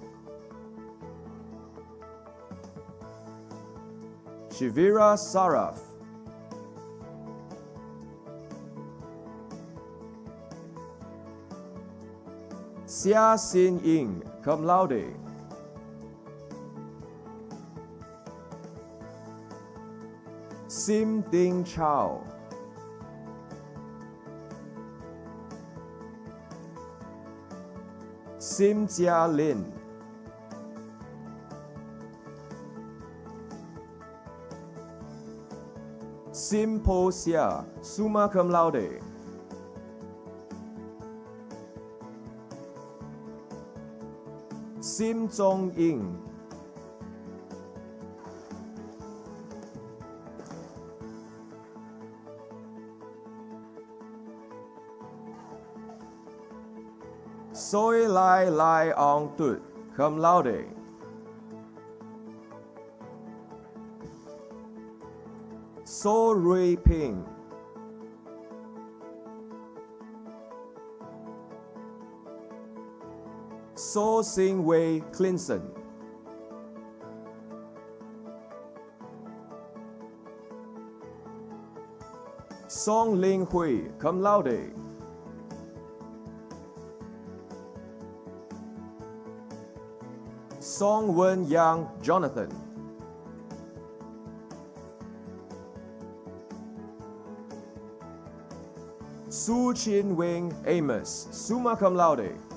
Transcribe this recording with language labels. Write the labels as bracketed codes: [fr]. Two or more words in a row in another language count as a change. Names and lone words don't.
[en] Shivira Saraf. Xia Xin Ying, [la] cum laude. [en] Sim Ding Chow, Sim Jia Lin, Sim Po Sia, [la] summa cum laude. [en] Sim Zong Ying, Soi Lai Lai Ong Tut, [la] cum laude. [en] So Rui Ping, So Sing Wei Clinton, Song Ling Hui, [la] cum laude. [en] Song Wen Yang Jonathan, Su Chin Wing Amos, [la] summa cum laude.